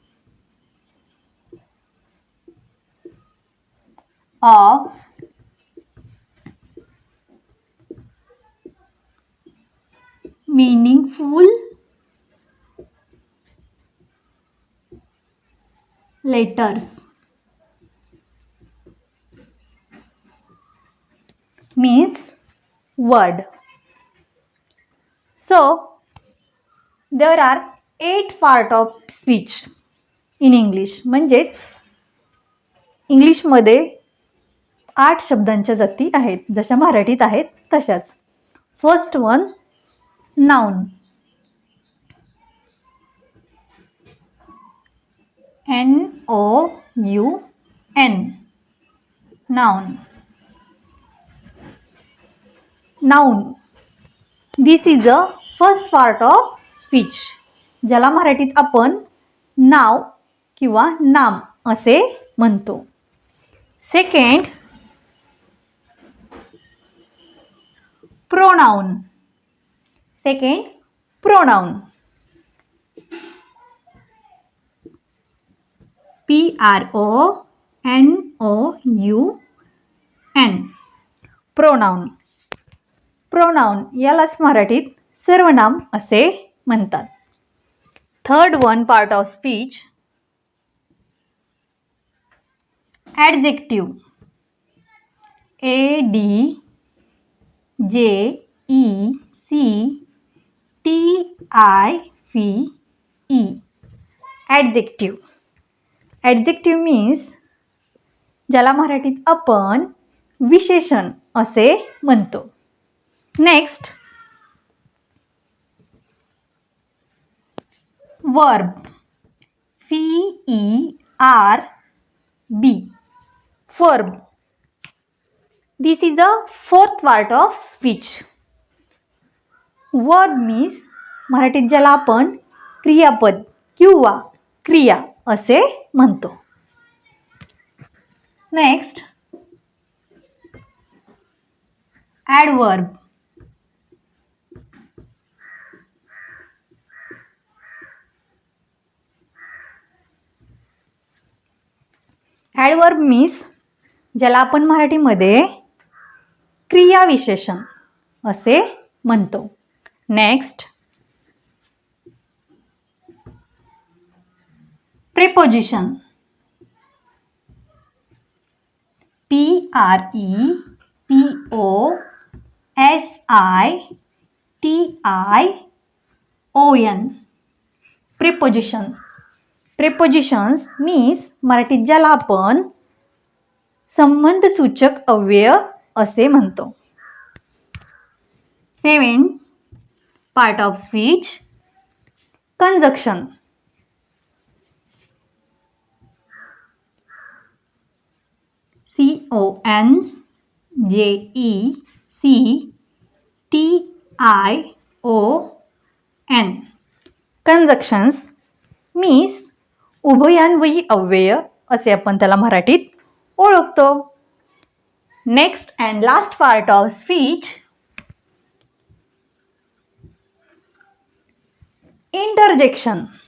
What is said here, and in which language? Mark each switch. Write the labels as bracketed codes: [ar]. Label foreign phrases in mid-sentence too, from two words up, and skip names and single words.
[en] of meaningful letters means word. So there are 8 part of speech in English. [mr] म्हणजेच इंग्लिशमध्ये 8 शब्दांच्या जाती आहेत, जशा मराठीत आहेत तशाच. [en] First one noun. N-O-U-N noun. Noun. This is a first part of speech. [mr] ज्याला मराठीत आपण नाव किंवा नाम असे म्हणतो. [en] Second pronoun. Second pronoun. P-R-O-N-O-U-N pronoun. [mr] Pronoun यालाच मराठीत सर्वनाम असे म्हणतात. [en] Third one part of speech adjective. A-D-J-E-C-T-I-V-E adjective. Adjective means [mr] ज्याला मराठीत आपण विशेषण असे म्हणतो. [en] Next verb. V-E-R-B verb. This is a fourth part of speech. Verb means [mr] मराठीत ज्याला आपण क्रियापद किंवा क्रिया असे म्हणतो. [en] Next adverb. Adverb means [mr] ज्याला आपण मराठीमध्ये क्रियाविशेषण असे म्हणतो. [en] Next preposition. P-R-E-P-O-S-I-T-I-O-N preposition. Prepositions means [mr] मराठीत ज्याला आपण संबंधसूचक अव्यय असे म्हणतो. [en] Seven part of speech conjunction. C-O-N-J-E-C-T-I-O-N conjunctions means [mr] उभयान्वयी अव्यय असे आपण त्याला मराठीत ओळखतो. [en] Next and last part of speech interjection.